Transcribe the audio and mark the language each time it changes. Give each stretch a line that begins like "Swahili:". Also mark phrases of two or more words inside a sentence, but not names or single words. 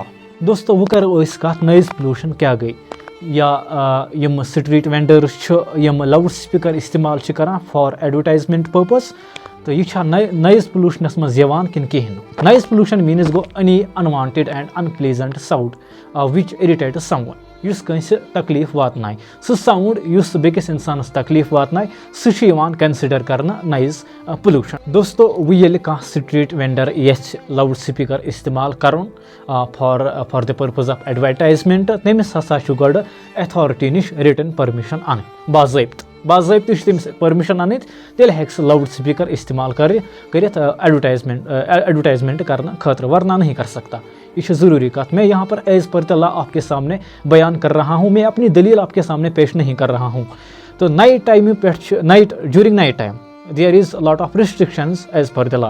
Kashmiri: दोस्तों वो करो इस कत
English: noise pollution
Kashmiri: क्या गई, या यम
English: street vendors
Kashmiri: यम
English: loud speaker
Kashmiri: इस्तेमाल करान
English: for advertisement purpose,
Kashmiri: तो यह
English: noise pollutionas
Kashmiri: मज किन कहें।
English: noise pollution means go any unwanted and unpleasant sound which irritate someone,
Kashmiri: युस कंसे तकलीफ वातनाय। सह साउंड युस बेकिस इंसानस तकलीफ वातनाय, सह कंसिडर करना
English: noise pollution.
Kashmiri: दोस्तों वो येले कह
English: street vendor
Kashmiri: यछ
English: loud speaker
Kashmiri: इस्तेमाल करन
English: for the purpose of advertisement,
Kashmiri: तमिस हसा गोड अथॉरिटी निश
English: written permission
Kashmiri: अन, बाज़ाब्त तमिस परमिशन अन, तेल हेक्स
English: loud speaker
Kashmiri: इस्तेमाल कर एडवर्टाइजमेंट करने खतर,
Hindi: वरना नहीं कर सकता। ये ज़रूरी कथ मैं यहाँ पर
English: as per the law
Hindi: आपके सामने बयान कर रहा हूँ, मैं अपनी दलील आपके सामने पेश नहीं कर रहा हूँ।
English: to night time pe during night time there is lot of restrictions as per the law.